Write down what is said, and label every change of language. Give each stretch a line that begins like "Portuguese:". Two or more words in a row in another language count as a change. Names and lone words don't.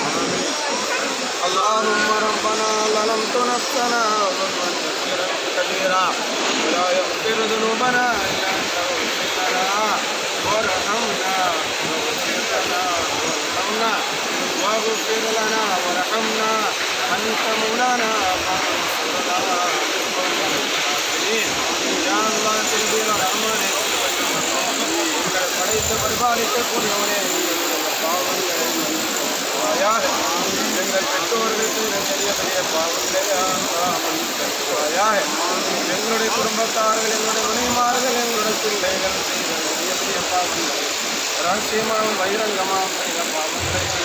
Arabic: اللهم ربنا ظلمت نفسنا ظلما كثيرا ولا يغفر ذنوبنا إلا أنت فاغفر لنا وارحمنا واغفر لنا وارحمنا أنت مولانا فانصرنا يا الله تنزيل الرحمن
Tamil: படைத்த பரிபாலிக்கக்கூடியவனே எங்கள் பெற்றோர்களுக்கு பெரிய பெரிய பாவங்களே எங்களுடைய குடும்பத்தார்கள் எங்களுடைய மனைவிமார்கள் எங்களுடைய பிள்ளைகள் செய்த பெரிய பெரிய பாவங்கள் ரகசியமாகவும் பகிரங்கமாகவும் செய்த பாவங்களை